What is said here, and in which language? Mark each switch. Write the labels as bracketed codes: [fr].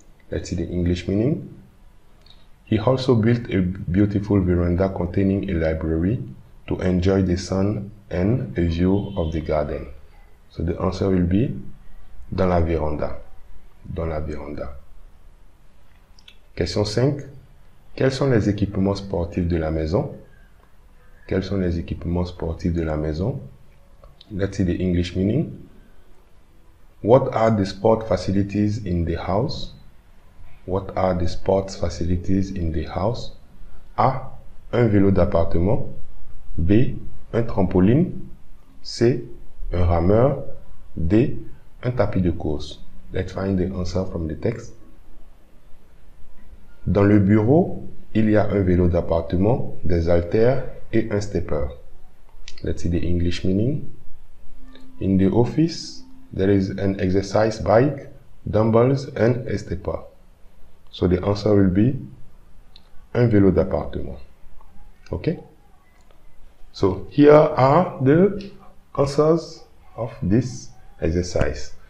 [en] Let's see the English meaning. He also built a beautiful veranda containing a library to enjoy the sun and a view of the garden. So the answer will be [fr] dans la véranda. Dans la véranda. [en] Question 5. [fr] Quels sont les équipements sportifs de la maison? Quels sont les équipements sportifs de la maison? [en] Let's see the English meaning. What are the sport facilities in the house? What are the sports facilities in the house? [fr] A. Un vélo d'appartement. B. Un trampoline. C. Un rameur. D. Un tapis de course. [en] Let's find the answer from the text. [fr] Dans le bureau, il y a un vélo d'appartement, des haltères et un stepper. [en] Let's see the English meaning. In the office, there is an exercise bike, dumbbells and a stepper. So the answer will be [fr] un vélo d'appartement. [en] Okay? So here are the answers of this exercise.